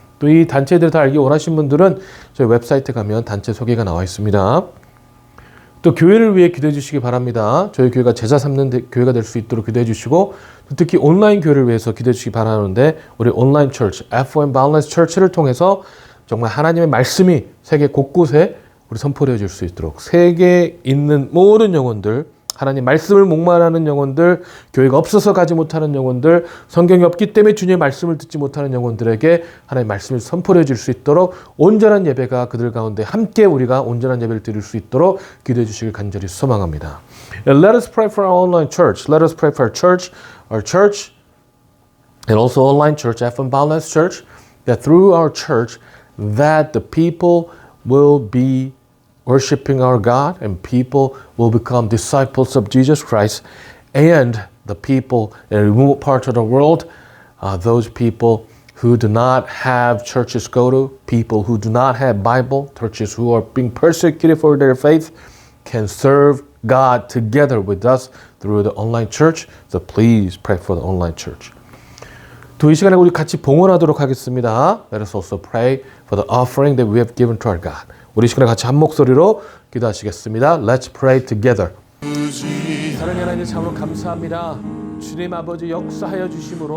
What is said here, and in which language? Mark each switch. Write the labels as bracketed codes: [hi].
[ko] 또 이 단체들 다 알기 원하신 분들은 저희 웹사이트에 가면 단체 소개가 나와 있습니다. 또 교회를 위해 기도해 주시기 바랍니다. 저희 교회가 제자 삼는 교회가 될 수 있도록 기도해 주시고 특히 온라인 교회를 위해서 기도해 주시기 바라는데 우리 온라인 처치, FOM Balance Church를 통해서 정말 하나님의 말씀이 세계 곳곳에 우리 선포되어질 수 있도록 세계에 있는 모든 영혼들, 하나님 말씀을 목말하는 영혼들, 교회가 없어서 가지 못하는 영혼들, 성경이 없기 때문에 주님의 말씀을 듣지 못하는 영혼들에게 하나님의 말씀을 선포해 줄 수 있도록 온전한 예배가 그들 가운데 함께 우리가 온전한 예배를 드릴 수 있도록 기도해 주시길 간절히 소망합니다. [en] Let us pray for our online church. Let us pray for our church, and also online church, FM Balance Church, that through our church, that the people will be worshiping our God and people will become disciples of Jesus Christ, and the people in a remote part of the world, those people who do not have churches to go to, people who do not have Bible, churches who are being persecuted for their faith, can serve God together with us through the online church. So please pray for the online church. [ko] 또 이 시간에 우리 같이 봉헌하도록 하겠습니다. [en] Let us also pray for the offering that we have given to our God. [ko] 우리 시간에 같이 한 목소리로 기도하시겠습니다. [en] Let's pray together. [ko] 사랑의 하나님 참으로 감사합니다. 주님 아버지 역사하여 주심으로